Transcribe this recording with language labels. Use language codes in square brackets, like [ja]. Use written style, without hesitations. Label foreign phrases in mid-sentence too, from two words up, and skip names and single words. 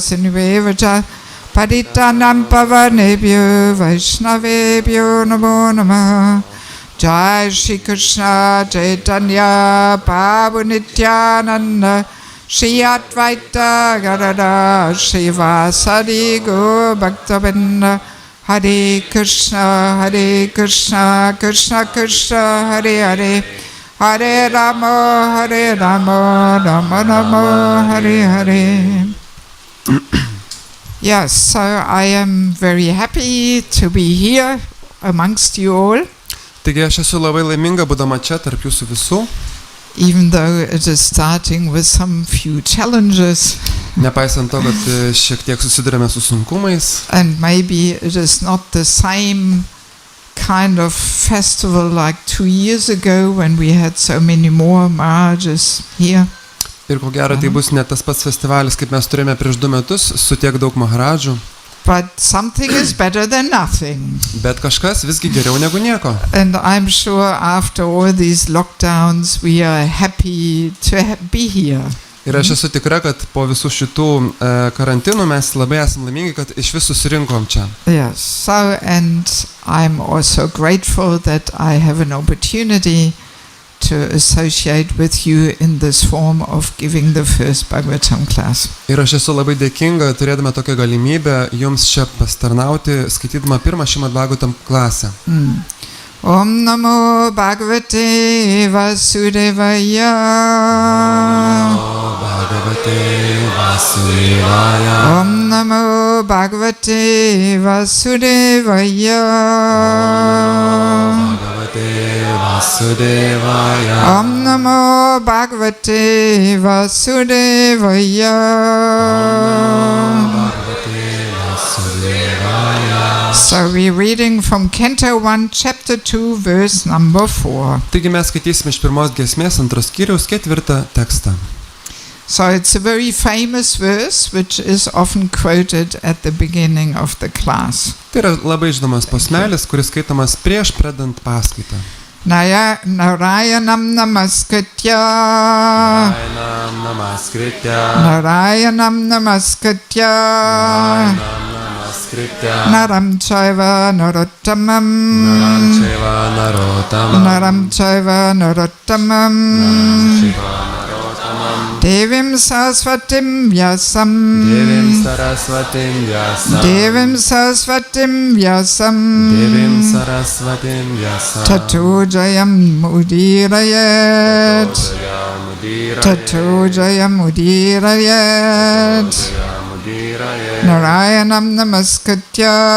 [sa] Sinivevacha Paditanam Pavanebhyo Vaishnavebhyo Namo Namaha Jai Shri Krishna Chaitanya Prabhu Nityananda Shri Advaita Gadadhar Shri Vasadi Gaur Bhaktavinda Hare Krishna, Krishna Krishna, Hare Hare, Hare Rama, Rama Rama, Hare Hare. [en] Yes, so I am very happy to be here amongst you all. [lt] Taigi aš esu labai laiminga būdama čia tarp jūsų visų. [en] Even though it is starting with some few challenges. [lt] Nepaisant to, kad šiek tiek susidurėme su sunkumais. [en] And maybe it is not the same kind of festival like 2 years ago when we had so many more Maharajas here. [lt] Ir ko gero, tai bus ne tas pats festivalis, kaip mes turėjome prieš 2 metus su tiek daug Maharadžų. [en] But something is better than nothing. [lt] Bet kažkas visgi geriau negu nieko. [en] And I'm sure after all these lockdowns we are happy to be here. [lt] Ir aš esu tikra, kad po visų šitų karantinų mes labai esam laimingi, kad iš vis susirinkom čia. [en] Yes, so and I'm also grateful that I have an opportunity to associate with you in this form of giving the first Bhagavatam class. [lt] Ir aš esu labai dėkinga, turėdama tokią galimybę jums čia pastarnauti, skaitydama pirmą Šrimad Bhagavatam klasę. [sa] Om Namo Bhagavate Vasudevaya. Om Namo Bhagavate Vasudevaya. Om Namo Bhagavate Vasudevaya. [en] So we're reading from Canto 1, Chapter 2, verse number 4. [lt] Taigi mes skaitysime iš pirmos giesmės antros skyriaus 4 tekstą. [en] So it's a very famous verse which is often quoted at the beginning of the class. [lt] Tai yra labai žinomas posmelis, kuris skaitomas prieš pradant paskaitą. [sa] Narayanam namaskritya Narayanam namaskritya Naram chaiva narottamam Naram chaiva narottamam Devim Saraswatim Vyasam Devim Saraswatim Vyasam Tato Jayam Mudirayat Tato Jayam Mudirayat Narayanam Namaskritya